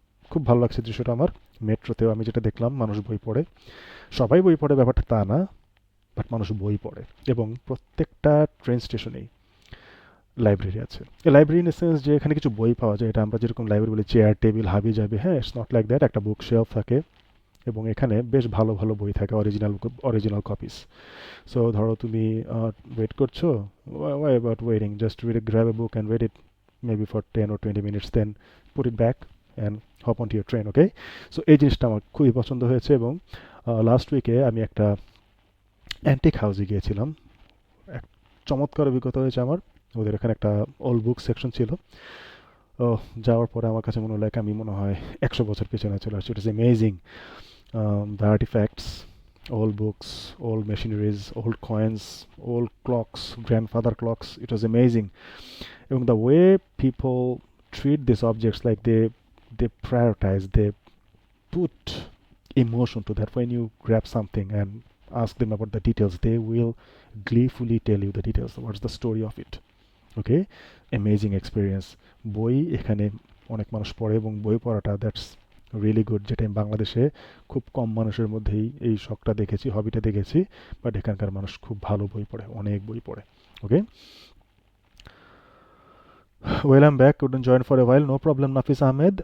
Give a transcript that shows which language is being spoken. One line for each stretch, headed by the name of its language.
Bangla: খুব ভালো লাগছে দৃশ্যটা আমার। মেট্রোতেও আমি যেটা দেখলাম, মানুষ বই পড়ে, সবাই বই পড়ে ব্যাপারটা তা না, বাট মানুষ বই পড়ে, এবং প্রত্যেকটা ট্রেন স্টেশনেই লাইব্রেরি আছে। লাইব্রেরি ইন সেন্স যে এখানে কিছু বই পাওয়া যায়, এটা আমরা যেরকম লাইব্রেরি বলি চেয়ার টেবিল হাবি যাবে, হ্যাঁ
English: It's not like that.
Bangla: একটা বুক শেলফ থাকে এবং এখানে বেশ ভালো ভালো বই থাকে, অরিজিনাল কপিস।
English: so
Bangla: ধরো তুমি ওয়েট করছো,
English: why about waiting, just grab a book and read it maybe for 10 or 20 minutes, then put it back and hop onto your train.
Bangla: Okay, so এই জিনিসটা আমার খুবই পছন্দ হয়েছে। এবং লাস্ট উইকে আমি একটা অ্যান্টিক হাউসে গিয়েছিলাম, এক চমৎকার অভিজ্ঞতা হয়েছে আমার। ওদের এখানে একটা ওল্ড বুক সেকশন ছিল। ও, যাওয়ার পরে আমার কাছে মনে হলো আমি মনে হয় 100 বছর পেছনে চলে আসছি।
English: It is amazing, the artifacts, old books, old machineries, old coins, old clocks, grandfather clocks. It was amazing. And the way people treat these objects, like they prioritize, they put emotion to that. When you grab something and ask them about the details, they will gleefully tell you the details. What's the story of it? Okay, amazing experience.
Bangla: বই এখানে অনেক মানুষ পড়ে এবং বই পড়াটা that's really good, যেটা আমি বাংলাদেশে খুব কম মানুষের মধ্যেই এই শখটা দেখেছি, হবিটা দেখেছি। বাট এখানকার মানুষ খুব ভালো বই পড়ে, অনেক বই পড়ে। ওকে,
English: well um back, couldn't join for a while, no problem
Bangla: Nafis Ahmed.